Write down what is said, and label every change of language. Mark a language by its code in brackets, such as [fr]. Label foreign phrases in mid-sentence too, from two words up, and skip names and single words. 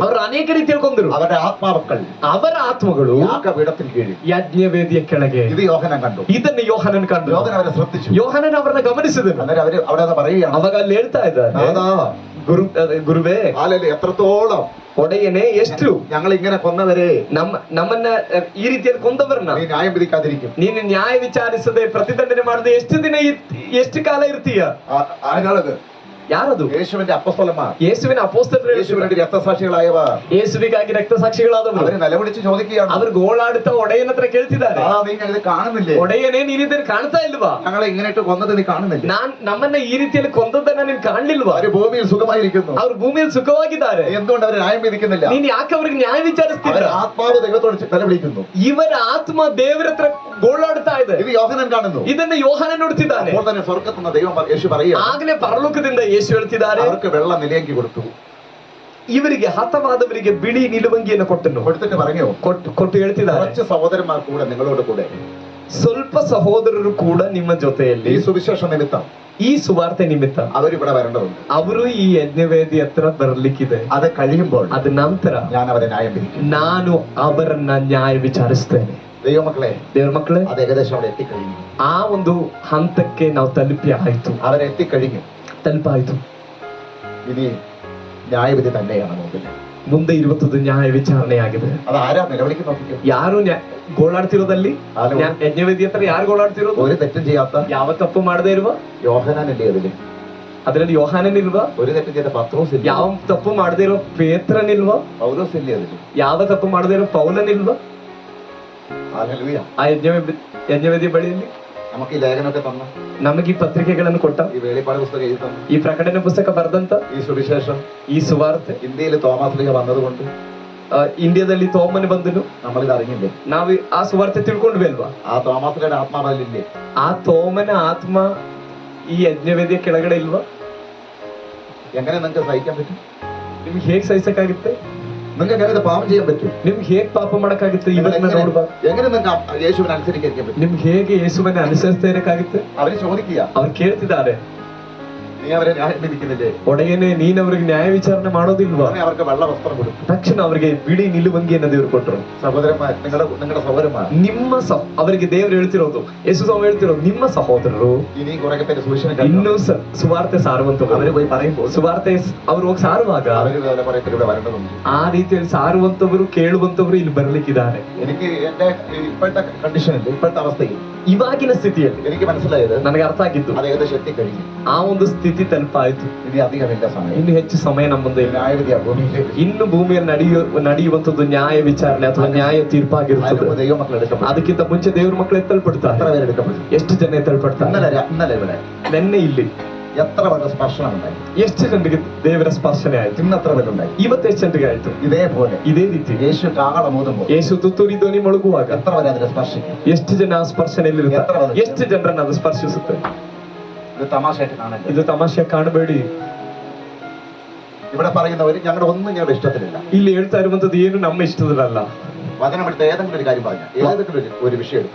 [kn] ಅವರು ಅನೇಕ ರೀತಿಯಲ್ಲಿ ಕೊಂದರು. [ml] അവരുടെ ആത്മാക്കൾ [kn] ಅವರ ಆತ್ಮಗಳು [ml] യാഗപീഠത്തിൽ കീഴിൽ [kn] ಯಜ್ಞವೇದಿಯ ಕೆಳಗೆ. [ml] ഇത് യോഹനൻ കണ്ടു. [kn] ಇದನ್ನು ಯೋಹಾನನ್ ಕಂಡು. [ml] യോഹനൻ അവരെ ശ്രദ്ധിച്ചു. [kn] ಯೋಹಾನನ್ ಅವರನ್ನ ಗಮನಿಸಿದನು. [ml] അന്നേരം അവര് അവിടെ പറയുകയാണ്, [kn] ಅವಾಗ ಅಲ್ಲಿ ಹೇಳ್ತಾ ಇದ್ದಾರೆ, ಗುರುವೇ, [ml] ആലല്ലേ എത്രത്തോളം [kn] ಒಡೆಯನೇ, ಎಷ್ಟು [ml] ഞങ്ങൾ ഇങ്ങനെ കൊന്നവരെ [kn] ನಮ್ಮನ್ನ ಈ ರೀತಿಯಲ್ಲಿ ಕೊಂದವರನ್ನ [ml] നീ ന്യായം വിധിക്കാതിരിക്കും. [kn] ನೀನು ನ್ಯಾಯ ವಿಚಾರಿಸದೆ ಪ್ರತಿದಂಡನೆ ಮಾಡದೆ ಎಷ್ಟು ದಿನ ಎಷ್ಟು ಕಾಲ ಇರ್ತೀಯ? [ml] ആരാണത്? [kn] ಯಾರದು? [ml] യേശുവിന്റെ അപ്പോസ്തലന്മാർ, [kn] യേശുവിನ ಅಪೊಸ್ತಲರು, [ml] യേശുവിന് വേണ്ടി രക്തസാക്ഷികളായവർ, [kn] ಯೇಸುವಿಗಾಗಿ ರಕ್ತಸಾಕ್ಷಿಗಳಾದವರು. [ml] അവര് നിലവിളിച്ച് ചോദിക്കുകയാണ്, [kn] ಅವರು ಗೋಳಾಡುತ್ತಾ ಒಡೆಯನ ಹತ್ರ ಕೇಳ್ತಿದ್ದಾರೆ, [ml] നിങ്ങൾ ഇത് കാണുന്നില്ലേ? [kn] ಒಡೆಯನೇ, ನೀನ್ ಇದನ್ನ ಕಾಣ್ತಾ ಇಲ್ವಾ? [ml] ഞങ്ങളെ ഇങ്ങനെയിട്ട് കൊന്നത് നീ കാണുന്നില്ല? [kn] ನಮ್ಮನ್ನ ಈ ರೀತಿಯಲ್ಲಿ ಕೊಂದದ್ದನ್ನ ನೀನ್ ಕಾಣ್ಲಿಲ್ವಾ? [ml] അവര് ഭൂമിയിൽ സുഖമായിരിക്കുന്നു. [kn] ಅವ್ರು ಭೂಮಿಯಲ್ಲಿ ಸುಖವಾಗಿದ್ದಾರೆ. [ml] എന്തുകൊണ്ട് അവർ ന്യായം വിധിക്കുന്നില്ല? [kn] ನೀನ್ ಯಾಕೆ ಅವ್ರಿಗೆ ನ್ಯಾಯ ವಿಚಾರಿಸ್ತಿಲ್ಲ? [ml] ആത്മാവ് ദൈവത്തോട് നിലവിളിക്കുന്നു. [kn] ಇವರ ಆತ್ಮ ದೇವರ ಹತ್ರ ಗೋಳಾಡ್ತಾ ಇದೆ. [ml] ഇത് യോഹനൻ കാണുന്നു. [kn] ಇದನ್ನ ಯೋಹಾನ ನೋಡ್ತಿದ್ದಾನೆ. [ml] അപ്പോൾ തന്നെ സ്വർഗ്ഗത്തുനിന്ന് ദൈവം യേശു പറയുക, [kn] ಆಗಲೇ ಪರಲೋಕದಿಂದ ಯೇಸು ಹೇಳ್ತಿದ್ದಾರೆ, [ml] അവർക്ക് വെള്ള നിലയങ്കി കൊടുത്തു. [kn] ಇವರಿಗೆ ಹತವಾದವರಿಗೆ ಬಿಳಿ ನಿಲುವಂಗಿಯನ್ನು ಕೊಟ್ಟನು. [ml] കൊടുത്തിട്ട് പറഞ്ഞു, [kn] ಕೊಟ್ಟು ಹೇಳ್ತಿದ್ದಾರೆ, [ml] കുറച്ച് സഹോദരന്മാർ കൂടെ നിങ്ങളോട് കൂടെ, [kn] ಸ್ವಲ್ಪ ಸಹೋದರರು ಕೂಡ ನಿಮ್ಮ ಜೊತೆಯಲ್ಲಿ [ml] ഈ സുവിശേഷ നിമിത്തം, [kn] ಈ ಸುವಾರ್ತೆ ನಿಮಿತ್ತ [ml] അവരിവിടെ വരേണ്ടതുണ്ട്. [kn] ಅವರು ಈ ಯಜ್ಞವೇದಿ ಹತ್ರ ಬರ್ಲಿಕ್ಕಿದೆ. [ml] അത് കഴിയുമ്പോൾ [kn] ಅದ ನಂತರ [ml] ഞാൻ അവരെ ന്യായം വിധിക്കും. [kn] ನಾನು ಅವರನ್ನ ನ್ಯಾಯ ವಿಚಾರಿಸ್ತೇನೆ. [ml] ദൈവമക്കളെ, [kn] ದೇವ್ರ ಮಕ್ಕಳೇ, [ml] അത് ഏകദേശം അവിടെ എത്തിക്കഴിഞ്ഞു. [kn] ಆ ಒಂದು ಹಂತಕ್ಕೆ ನಾವು ತಲುಪಿ ಆಯ್ತು. [ml] അവരെത്തിക്കഴിഞ്ഞു. [kn] ತಲುಪಾಯ್ತು. [ml] ഇനി ന്യായവിധി തന്നെയാണ് മുമ്പിൽ. [kn] ಮುಂದೆ ಇರುವಂತದ್ದು ನ್ಯಾಯ ವಿಚಾರಣೆಯಾಗಿದೆ. [ml] അത് ആരാ നിലവിളിക്ക് നോക്കിക്കോ? [kn] ಯಾರು ಗೋಳಾಡ್ತಿರೋದಲ್ಲಿ? ಯಜ್ಞವೇದಿ ಹತ್ರ ಯಾರು ಗೋಳಾಡ್ತಿರೋದು? [ml] ഒരു തെറ്റും ചെയ്യാത്ത, [kn] ಯಾವ ತಪ್ಪು ಮಾಡದೇ ಇರುವ [ml] യോഹനാനല്ലേ അതില്? [kn] ಅದರಲ್ಲಿ ಯೋಹಾನನಿಲ್ವಾ? [ml] ഒരു തെറ്റ് ചെയ്ത പത്രോസ് ഇല്ല, [kn] ಯಾವ ತಪ್ಪು ಮಾಡದೇ ಇರೋ ಪೇತ್ರನಿಲ್ವಾ? [ml] പൗലോസ് ഇല്ലേ അതിൽ? [kn] ಯಾವ ತಪ್ಪು ಮಾಡದೇ ಇರೋ ಪೌಲನಿಲ್ವಾ? [ml] ഹല്ലേലൂയ. [kn] ಆ ಯಜ್ಞವೇದಿ ಬಳಿಯಲ್ಲಿ [ml] നമുക്ക് ഈ ലേഖനമൊക്കെ തന്ന, [kn] ನಮಗೆ ಈ ಪತ್ರಿಕೆಗಳನ್ನು ಕೊಟ್ಟ, [ml] ഈ വെളിപ്പാട് പുസ്തകം എഴുതി തന്ന, [kn] ಈ ಪ್ರಕಟಣೆ ಪುಸ್ತಕ ಬರೆದಂತ, [ml] ഈ സുവിശേഷം [kn] ಈ ಸುವಾರ್ತೆ [ml] ഇന്ത്യയിൽ തോമസ് ലീഗ വന്നതുകൊണ്ട് [kn] ಇಂಡಿಯಾದಲ್ಲಿ ತೋಮನೆ ಬಂದನು, [ml] നമ്മളിത് അറിഞ്ഞില്ലേ? [kn] ನಾವು ಆ ಸುವಾರ್ತೆ ತಿಳ್ಕೊಂಡ್ವಿ ಅಲ್ವಾ? [ml] ആ തോമസ് ലീഗയുടെ ആത്മാവില്ലേ? [kn] ಆ ತೋಮನ ಆತ್ಮ ಈ ಯಜ್ಞವೇದಿಯ ಕೆಳಗಡೆ ಇಲ್ವಾ? [ml] എങ്ങനെ നിങ്ങൾക്ക് സഹിക്കാൻ പറ്റും? [kn] ನಿಮ್ಗೆ ಹೇಗ್ ಸಹಿಸಕ್ಕಾಗುತ್ತೆ? [ml] നിങ്ങൾക്ക് എങ്ങനെ ഇത് പാപം ചെയ്യാൻ പറ്റും? [kn] ನಿಮ್ಗೆ ಹೇಗ್ ಪಾಪ ಮಾಡಕ್ಕಾಗುತ್ತೆ? ಇವತ್ತನ್ನ ನೋಡುವ [ml] എങ്ങനെ നിങ്ങൾക്ക് യേശുവിനെ അനുസരിക്കാൻ പറ്റും? [kn] ನಿಮ್ಗೆ ಹೇಗೆ ಯೇಸುವನ್ನ ಅನುಸರಿಸ್ತಾ ಇರಕ್ಕಾಗುತ್ತೆ? [ml] അവര് ചോദിക്കുക, [kn] ಅವ್ರು ಕೇಳ್ತಿದ್ದಾರೆ, [ml] നീ അവരെ ന്യായം വിധിക്കുന്നില്ലേ? [kn] ಒಡೆಯನೇ ನೀನ್ ಅವ್ರಿಗೆ ನ್ಯಾಯ ವಿಚಾರಣೆ ಮಾಡೋದಿಲ್ವಾ? [ml] ഉടനെ അവർക്ക് വെള്ള വസ്ത്രം കൊടുത്തു. [kn] ತಕ್ಷಣ ಅವರಿಗೆ ಬಿಳಿ ನಿಲುವಂಗಿಯನ್ನು ದೇವರು ಕೊಟ್ಟರು. [ml] സഹോദരന്മാർ, നിങ്ങളുടെ സഹോദരന്മാർ, [kn] ಅವರಿಗೆ ದೇವರು ಹೇಳ್ತಿರೋದು, ಯೇಸು ಸ್ವಾಮಿ ಹೇಳ್ತಿರೋದು, ನಿಮ್ಮ ಸಹೋದರರು [ml] ഇനിയും കുറെ പേര് സുവിശേഷം [kn] ಇನ್ನೂ ಸುವಾರ್ತೆ ಸಾರುವಂತವರು. [ml] അവര് പോയി പറയുമ്പോൾ [kn] ಸುವಾರ್ತೆ ಅವ್ರು ಹೋಗಿ ಸಾರುವಾಗ [ml] അവര് കുറെ പേര് ഇവിടെ വരേണ്ടതുണ്ട്. [kn] ಆ ರೀತಿಯಲ್ಲಿ ಸಾರುವಂತವರು, ಕೇಳುವಂತವರು ಇಲ್ಲಿ ಬರ್ಲಿಕ್ಕಿದ್ದಾರೆ. [ml] എനിക്ക് എന്റെ ഇപ്പോഴത്തെ കണ്ടീഷനിൽ, ഇപ്പോഴത്തെ അവസ്ഥയിൽ [kn] ಇವಾಗಿನ ಸ್ಥಿತಿಯಲ್ಲಿ [ml] എനിക്ക് മനസ്സിലായത്, [kn] ನನಗೆ ಅರ್ಥ ಆಗಿದ್ದು, [ml] അത് ഏകദേശം എത്തിക്കഴിഞ്ഞു. [kn] ಆ ಒಂದು ಸ್ಥಿತಿ ತಲುಪಾಯ್ತು. [ml] ഇനി അധികമില്ല സമയം. [kn] ಇನ್ನು ಹೆಚ್ಚು ಸಮಯ ನಮ್ಮ ಮುಂದೆ ಇಲ್ಲ. [ml] ന്യായവിധിയാ ഭൂമിയിൽ. [kn] ಇನ್ನು ಭೂಮಿಯಲ್ಲಿ ನಡೆಯುವಂತದ್ದು ನ್ಯಾಯ ವಿಚಾರಣೆ ಅಥವಾ ನ್ಯಾಯ ತೀರ್ಪಾಗಿರುತ್ತದೆ. [ml] ദൈവമക്കൾ എടുക്കപ്പെടും. [kn] ಅದಕ್ಕಿಂತ ಮುಂಚೆ ದೇವ್ರ ಮಕ್ಕಳು ಎತ್ತಲ್ಪಡ್ತಾರೆ. [ml] എത്ര പേര് എടുക്കപ്പെടും? [kn] ಎಷ್ಟು ಜನ ಎತ್ತಲ್ಪಡ್ತಾರೆ? [ml] ഇന്നലെ ഇവിടെ [kn] ನೆನ್ನೆ ಇಲ್ಲಿ [ml] എത്ര പേർക്ക് സ്പർശനം ഉണ്ടായി? [kn] ಎಷ್ಟು ಜನರಿಗೆ ದೇವರ ಸ್ಪರ್ಶನೆ ಆಯ್ತು? [ml] ഇന്ന് എത്ര പേരുണ്ടായി? [kn] ಇವತ್ತು ಎಷ್ಟು ಜನರಿಗೆ ಆಯ್ತು? [ml] ഇതേപോലെ [kn] ಇದೇ ರೀತಿ [ml] യേശു കാഹളം ഊതുമ്പോൾ [kn] ಯೇಸು ತುತ್ತೂರಿ ಧ್ವನಿ ಮೊಳಗುವಾಗ [ml] എത്ര പേരെ അതിനെ സ്പർശിക്കും? [kn] ಎಷ್ಟು ಜನ ಆ ಸ್ಪರ್ಶನೆಯಲ್ಲಿ ಇರ್ತಾರೆ? ಎಷ್ಟು ಜನರನ್ನ ಅದು ಸ್ಪರ್ಶಿಸುತ್ತೆ? [ml] ഇത് തമാശയായിട്ട് കാണരുത്. [kn] ಇದು ತಮಾಷೆ ಕಾಣಬೇಡಿ. [ml] ഇവിടെ പറയുന്നവര് ഞങ്ങളുടെ ഒന്നും ഞങ്ങളുടെ ഇഷ്ടത്തിലില്ല. [kn] ಇಲ್ಲಿ ಹೇಳ್ತಾ ಇರುವಂತದ್ದು ಏನು ನಮ್ಮ ಇಷ್ಟದಲ್ಲ. [ml] വചനമെടുത്ത് ഏതെങ്കിലും ഒരു കാര്യം പറഞ്ഞ, ഏതെങ്കിലും ഒരു വിഷയം എടുത്ത്